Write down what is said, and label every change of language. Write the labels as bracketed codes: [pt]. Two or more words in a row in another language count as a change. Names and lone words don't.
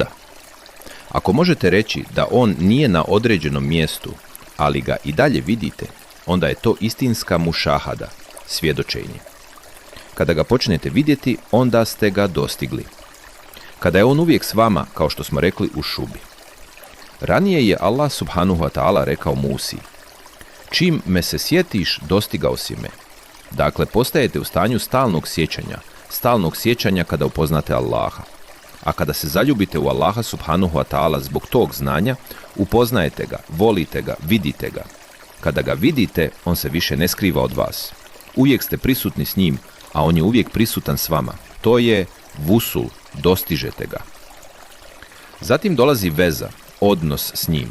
[bs] Ako možete reći da on nije na određenom mjestu, ali ga i dalje vidite, onda je to istinska mušahada, svjedočenje. Kada ga počnete vidjeti, onda ste ga dostigli. Kada je on uvijek s vama, kao što smo rekli u šubi. Ranije je Allah [ar] سبحانه وتعالى [bs] rekao Musi: čim me se sjetiš, dostigao si me. Dakle, postajete u stanju stalnog sjećanja kada upoznate Allaha. A kada se zaljubite u Allaha [ar] سبحانه وتعالى [bs] zbog tog znanja, upoznajete ga, volite ga, vidite ga. Kada ga vidite, on se više ne skriva od vas. Uvijek ste prisutni s njim, a on je uvijek prisutan s vama. To je vusul, dostižete ga. Zatim dolazi veza, odnos s njim.